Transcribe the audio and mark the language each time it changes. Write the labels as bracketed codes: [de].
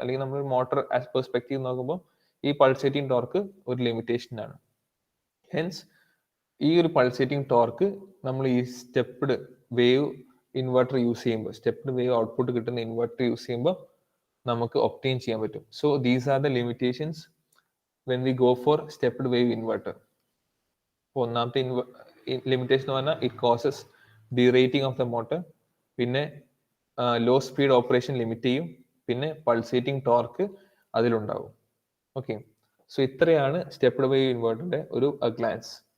[ml] അല്ലെങ്കിൽ നമ്മൾ motor as perspective നോക്കുമ്പോൾ ഈ പൾസേറ്റിംഗ് ടോർക്ക് ഒരു ലിമിറ്റേഷൻ ആണ്. ഹെൻസ് ഈ ഒരു പൾസേറ്റിംഗ് ടോർക്ക് നമ്മൾ ഈ സ്റ്റെപ്പ്ഡ് വേവ് ഇൻവെർട്ടർ യൂസ് ചെയ്യുമ്പോൾ, സ്റ്റെപ്പ്ഡ് വേവ് ഔട്ട്പുട്ട് കിട്ടുന്ന ഇൻവെർട്ടർ യൂസ് ചെയ്യുമ്പോൾ നമുക്ക് ഒബ്റ്റെയിൻ ചെയ്യാൻ പറ്റും. [en] So these are the limitations when we go for stepped wave inverter. [ml] ഒന്നാമത്തെ ലിമിറ്റേഷൻ എന്ന് പറഞ്ഞാൽ [en] it causes derating of the motor, [ml] പിന്നെ ലോ സ്പീഡ് ഓപ്പറേഷൻ ലിമിറ്റ് ചെയ്യും, പിന്നെ പൾസേറ്റിംഗ് ടോർക്ക് അതിലുണ്ടാവും. ഓക്കെ, സോ ഇത്രയാണ് സ്റ്റെപ്ഡ് വേവ് ഇൻവേർട്ടറിന്റെ ഒരു ഗ്ലാൻസ്.